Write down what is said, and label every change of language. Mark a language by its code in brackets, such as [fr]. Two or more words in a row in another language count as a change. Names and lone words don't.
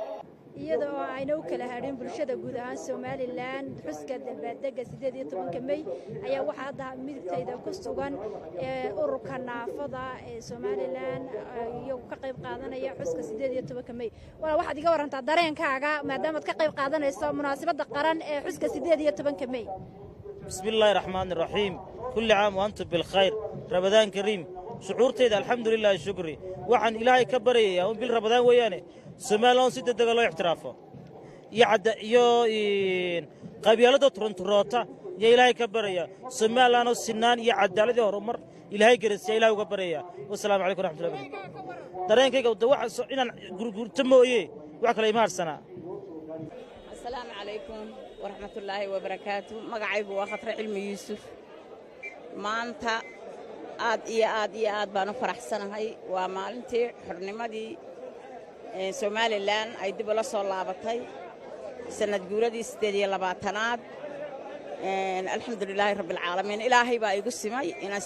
[so] iyadoo ayna u kala harin bulshada guud ahaan Soomaaliland xuska dalbaadega 18 May ayaa waxa hadda midtayda ku sugan ururka naafada ee Soomaaliland iyo ka qayb qaadanaya xuska 18 May wala waxaad iga warantaa dareenkaaga maadaama aad ka qayb qaadanayso munaasabada qaran ee xuska 18 May [ar] بسم الله الرحمن الرحيم كل عام وأنتم بخير رمضان كريم [so] shucuurteeda alxamdulillah shukri waxaan ilaahay ka baryayaa bil Ramadan weeyane Soomaaliland si degdeg loo ixtiraafo iyo qabiilada Toronto ya ilaahay ka baraya Soomaaliland sinaan iyo cadaalad horumar ilaahay garasiya ilaahay uga baraya [ar] والسلام عليكم ورحمة الله وبركاته [so] dareenkayga waxa inaan gurgurto mooyee wax kale ima harsana [ar] السلام عليكم ورحمة الله وبركاته [so] magacaygu waa Khatra Cilmi Yuusuf maanta aad baan u faraxsanahay waa maalintii xornimadii Soomaaliland ay dib ula soo laabatay sanad guuradii 28aad [ar] الحمد لله رب العالمين [so] ilaahay baa igu simay inaan